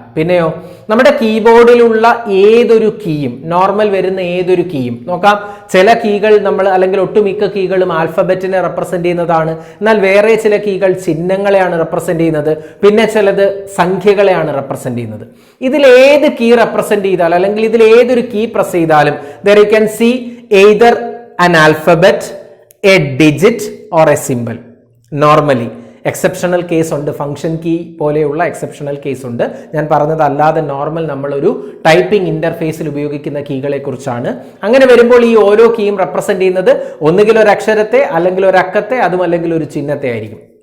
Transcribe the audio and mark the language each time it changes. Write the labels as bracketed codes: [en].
[ml] പിന്നെയോ നമ്മുടെ കീബോർഡിലുള്ള ഏതൊരു കീയും, നോർമൽ വരുന്ന ഏതൊരു കീയും നോക്കാം. ചില കീകൾ നമ്മൾ, അല്ലെങ്കിൽ ഒട്ടുമിക്ക കീകളും ആൽഫബറ്റിനെ റെപ്രസെന്റ് ചെയ്യുന്നതാണ്. എന്നാൽ വേറെ ചില കീകൾ ചിഹ്നങ്ങളെയാണ് റെപ്രസെന്റ് ചെയ്യുന്നത്. പിന്നെ ചിലത് സംഖ്യകളെയാണ് റെപ്രസെന്റ് ചെയ്യുന്നത്. ഇതിൽ ഏത് കീ റെപ്രസെന്റ് ചെയ്താൽ, അല്ലെങ്കിൽ ഇതിൽ ഏതൊരു കീ പ്രസ് ചെയ്താലും [en] there you can see either an alphabet, a digit or a symbol. [ml] Normally exceptional case ഉണ്ട്, ഫംഗ്ഷൻ കീ പോലെയുള്ള എക്സെപ്ഷണൽ കേസ് ഉണ്ട്. ഞാൻ പറഞ്ഞത് അല്ലാതെ നോർമൽ നമ്മളൊരു ടൈപ്പിംഗ് ഇന്റർഫേസിൽ ഉപയോഗിക്കുന്ന കീകളെ കുറിച്ചാണ്. അങ്ങനെ വരുമ്പോൾ ഈ ഓരോ കീയും റെപ്രസെന്റ് ചെയ്യുന്നത് ഒന്നുകിൽ ഒരു അക്ഷരത്തെ, അല്ലെങ്കിൽ ഒരു അക്കത്തെ, അതും അല്ലെങ്കിൽ ഒരു ചിഹ്നത്തെ ആയിരിക്കും.